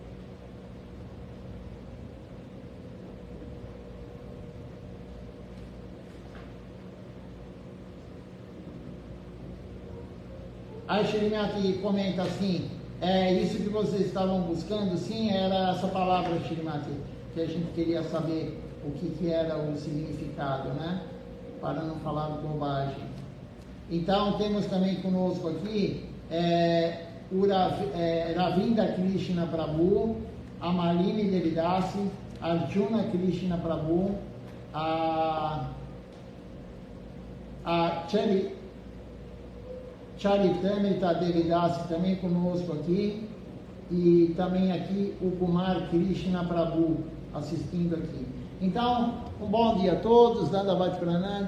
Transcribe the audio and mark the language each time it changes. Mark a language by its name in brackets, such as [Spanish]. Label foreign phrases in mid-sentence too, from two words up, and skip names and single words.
[Portuguese] Aí Shrimati comenta assim: isso que vocês estavam buscando, sim, era essa palavra Shrimati, que a gente queria saber o que era o significado, né? Para não falar bobagem. Então, temos também conosco aqui o Ravinda Krishna Prabhu, a Malini Devidasi, Arjuna Krishna Prabhu, a Charitamrita Devidasi também conosco aqui, e também aqui o Kumar Krishna Prabhu assistindo aqui. Então, um bom dia a todos, [Sanskrit] Dandavati Pranam.